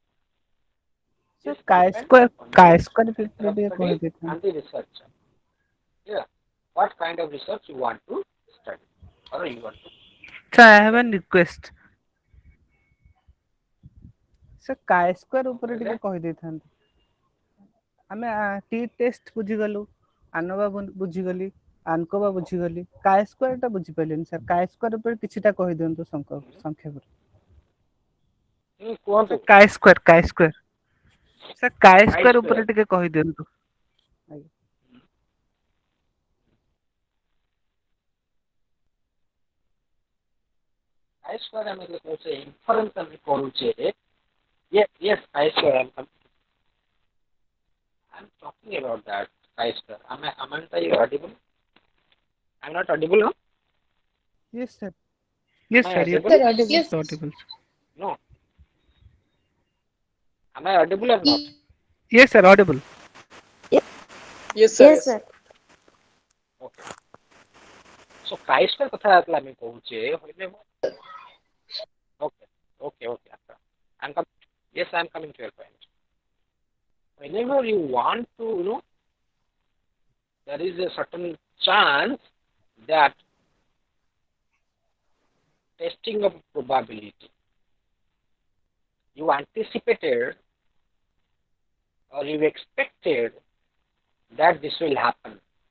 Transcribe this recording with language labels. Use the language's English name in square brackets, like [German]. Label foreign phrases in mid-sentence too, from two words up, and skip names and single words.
[English] So This chi-square depends study on the study and the researcher. Yeah, what kind of research you want to study or you want to. So I have a request. So chi-square [Odia] ଉପରେ ଟିକେ କହିଦେଇଥାନ୍ତି. ଆମେ ଟି ଟେଷ୍ଟ ବୁଝିଗଲୁ, ଆନୋଭା ବୁଝିଗଲି, ଆନକୋଭା ବୁଝିଗଲି, chi-square ଟା ବୁଝିପାରିଲିନି ସାର୍. chi-square ଉପରେ କିଛିଟା କହିଦିଅନ୍ତୁ ସଂକ୍ଷେପରେ. କୁହନ୍ତୁ chi-square ସାର୍, chi-square ଉପରେ chi-square. ଟିକେ କହିଦିଅନ୍ତୁ. chi-square ଆମେ କହୁଛେ inference ଆମେ କରୁଛେ. [English] Yes, chi-square I'm talking about that chi-square. Am I audible? I'm not audible, no? Yes sir. Yes Am I sir. audible? Sir, audible. Yes. Audible. No. Am I audible or not? Yes sir, audible. Yes, sir. Yes, sir. Okay. So [Odia] chi-square କଥା ଆମେ କହୁଛେ. [English] Okay. Yes, I'm coming to your point. Whenever you want to, there is a certain chance that testing of probability you anticipated or you expected that this will happen.